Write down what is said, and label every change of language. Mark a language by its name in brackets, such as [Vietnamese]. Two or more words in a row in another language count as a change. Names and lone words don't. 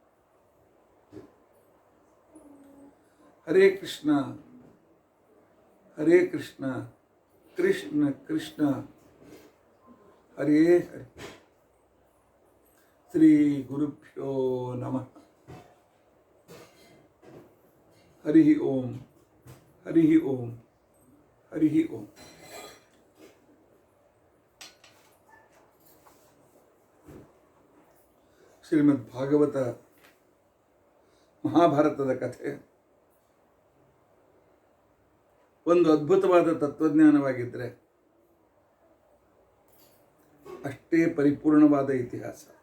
[Sanskrit] ಹರೇ ಕೃಷ್ಣ ಕೃಷ್ಣ ಕೃಷ್ಣ ಹರೇ ಹರೇ. ಶ್ರೀ ಗುರುಭ್ಯೋ ನಮಃ. ಹರಿ ಓಂ ಹರಿ ಓಂ ಹರಿ ಓಂ. [Kannada] ಶ್ರೀಮದ್ ಭಾಗವತ ಮಹಾಭಾರತದ ಕಥೆ ಒಂದು ಅದ್ಭುತವಾದ ತತ್ವಜ್ಞಾನವಾಗಿದ್ದರೆ ಅಷ್ಟೇ ಪರಿಪೂರ್ಣವಾದ ಇತಿಹಾಸ.